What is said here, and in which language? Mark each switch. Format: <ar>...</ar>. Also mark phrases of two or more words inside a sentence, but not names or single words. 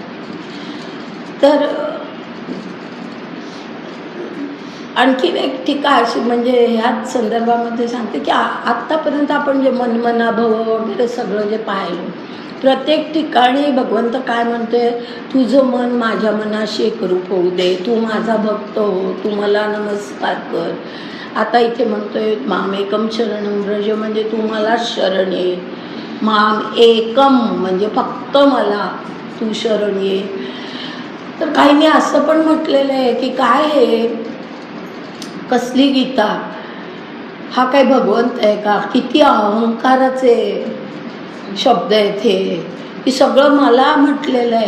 <mr>तर आणखीन एक टीका अशी म्हणजे ह्याच संदर्भामध्ये सांगते की आत्तापर्यंत आपण जे मनमनाभव वगैरे सगळं जे पाहिलं, प्रत्येक ठिकाणी भगवंत काय म्हणतोय, तुझं मन माझ्या मनाशी एकरूप होऊ दे, तू माझा भक्त हो, तू मला नमस्कार कर. आता इथे म्हणतोय</mr> <sa>मामेकं शरणं व्रज</sa> <mr>म्हणजे तू मला शरण ये,</mr> <sa>माम एकम</sa> <mr>म्हणजे फक्त मला तू शरण ये. तर काहींनी असं पण म्हटलेलं आहे की काय हे कसली गीता, हा काय भगवंत आहे का, किती अहंकाराचे शब्द आहेत हे, की सगळं मला म्हटलेलं आहे.</mr>